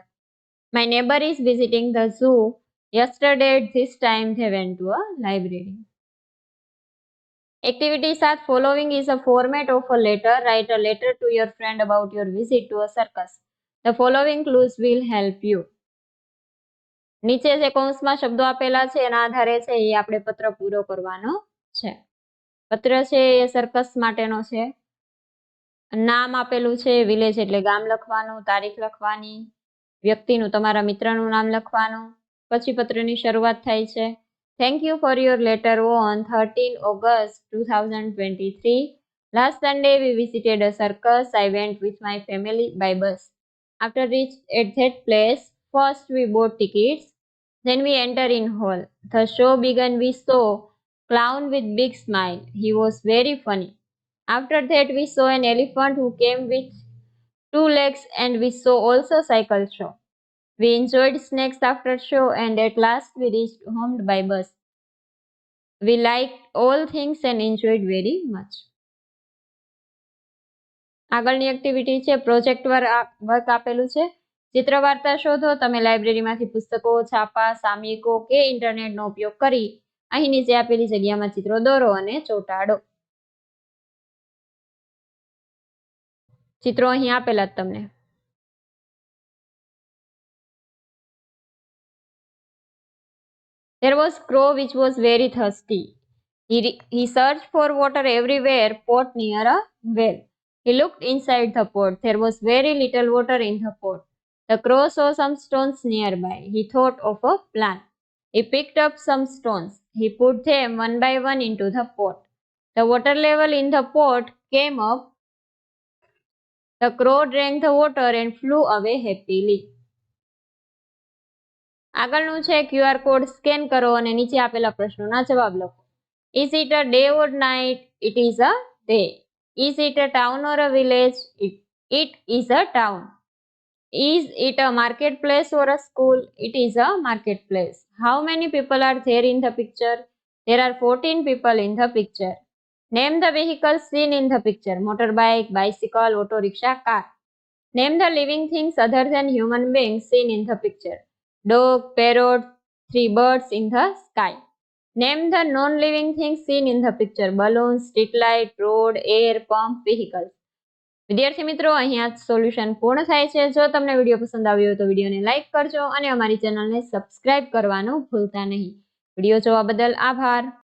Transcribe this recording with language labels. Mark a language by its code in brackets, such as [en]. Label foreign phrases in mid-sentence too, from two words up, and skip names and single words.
[en] My neighbor is visiting the zoo. Yesterday at this time they went to a library. Activity 7. Following is a format of a letter. Write a letter to your friend about your visit to a circus. The following clues will help you. [gu] નીચે જે કૌંસમાં શબ્દો આપેલા છે એના આધારે છે એ આપણે પત્ર પૂરો કરવાનો છે. પત્ર છે એ સર્કસ માટેનો છે. નામ આપેલું છે વિલેજ એટલે ગામ લખવાનું, તારીખ લખવાની, વ્યક્તિનું તમારા મિત્રનું નામ લખવાનું, પછી પત્રની શરૂઆત થાય છે. [en] Thank you for your letter on 13 August 2023. Last Sunday we visited a circus. I went with my family by bus. After reached at that place, first we bought tickets. Then we entered in hall. The show began. We saw clown with big smile. He was very funny. After that we saw an elephant who came with 2 legs and we saw also cycle show. We enjoyed snacks after show and at last we reached home by bus. We liked all things and enjoyed very much. [gu] આગળની એક્ટિવિટી છે [en] project work [gu] આપેલું છે. ચિત્ર વાર્તા શોધો. તમે લાઇબ્રેરીમાંથી પુસ્તકો, છાપા, સામયિકો કે ઇન્ટરનેટનો ઉપયોગ કરી અહીં નીચે આપેલી જગ્યામાં ચિત્રો દોરો અને ચોંટાડો. ચિત્રો અહીં આપેલા જ તમને. [en] There was crow which was very thirsty. He searched for water everywhere, pot near a well. He looked inside the pot. There was very little water in the pot. The crow saw some stones nearby. He thought of a plan. He picked up some stones. He put them one by one into the pot. The water level in the pot came up. The crow drank the water and flew away happily. [gu] આગળનું છે [en] QR code [gu] સ્કેન કરો અને નીચે આપેલા પ્રશ્નોના જવાબ લખો. [en] Is it a day or night? It is a day. Is it a town or a village? It is a town. Is it a marketplace or a school? It is a marketplace. How many people are there in the picture? There are 14 people in the picture. Name the vehicles seen in the picture. Motorbike, bicycle, auto rickshaw, car. Name the living things other than human beings seen in the picture. Dog, parrot, 3 birds in the sky. Name the non-living things seen in the picture. Balloons, street light, road, air, pump, vehicles. [gu] વિદ્યાર્થી મિત્રો, અહીંયા સોલ્યુશન પૂર્ણ થાય છે. જો તમને વિડીયો પસંદ આવ્યો તો વિડીયોને લાઈક કરજો અને અમારી ચેનલને સબસ્ક્રાઇબ કરવાનું ભૂલતા નહીં. વિડીયો જોવા બદલ આભાર.